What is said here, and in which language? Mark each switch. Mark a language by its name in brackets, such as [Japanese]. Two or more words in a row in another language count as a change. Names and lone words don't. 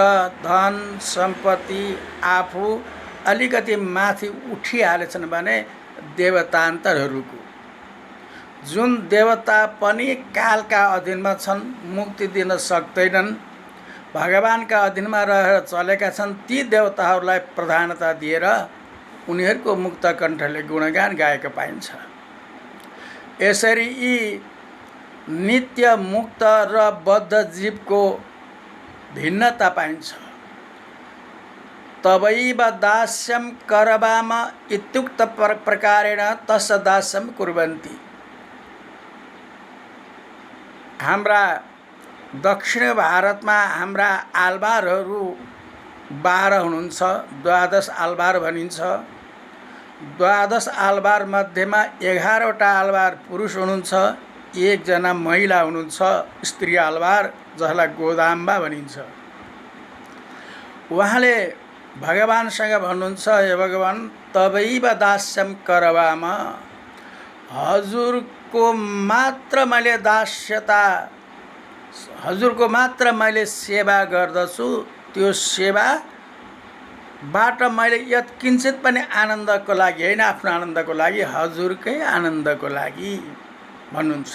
[Nepali] धन सम्पत्ति आफू अलिकति माथि उठिहालेछन् भने देवतान्तरहरूको, जुन देवता पनि कालका अधीनमा छन्, मुक्ति दिन सक्दैनन्, भगवानका अधीनमा रहेर चलेका छन्, ती देवताहरूलाई प्रधानता दिएर उनीहरूको मुक्त कण्ठले गुणगान गाएको पाइन्छ। यसरी यी नित्य मुक्त र बद्ध जीवको भिन्नता पाइन्छ। [Sanskrit] तवैव दास्यं करवाम इत्युक्त प्रकारेण तस्य दास्यं कुर्वन्ति। [Nepali] हाम्रा दक्षिण भारतमा हाम्रा आलवारहरू 12 हुनुहुन्छ, 12 आलवार भनिन्छ। 12 आलवार मध्येमा 11वटा आलवार पुरुष हुनुहुन्छ, 1 जना महिला हुनुहुन्छ, स्त्री आलवार, जसलाई गोदाम्बा भनिन्छ। उहाँले भगवानसँग भन्नुहुन्छ, हे भगवान [Sanskrit] तवैव दास्यं करवाम, [Nepali] हजुरको मात्र मैले दास्यता, हजुरको मात्र मैले सेवा गर्दछु, त्यो सेवाबाट मैले यत्किञ्चित पनि आनन्दको लागि होइन, आफ्नो आनन्दको लागि, हजुरकै आनन्दको लागि भन्नुहुन्छ।